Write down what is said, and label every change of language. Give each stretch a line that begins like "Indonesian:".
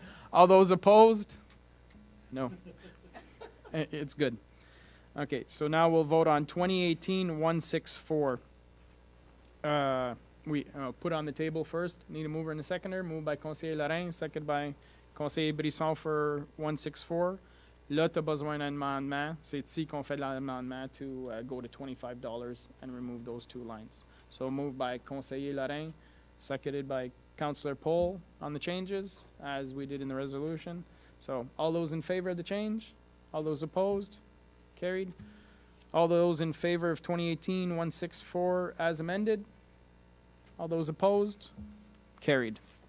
English: All those opposed? No. It's good. Okay, so now we'll vote on 2018-164. We put on the table first. Need a mover and a seconder. Moved by Conseiller Lorrain, seconded by Conseiller Brisson for 164.
French: Là, tu as besoin d'un amendement. C'est ici qu'on fait l'amendement
English: to go to $25 and remove those two lines. So moved by Conseiller Lorrain, seconded by Councillor Paul on the changes, as we did in the resolution. So all those in favor of the change? All those opposed? Carried. All those in favor of 2018-164 as amended? All those opposed? Carried.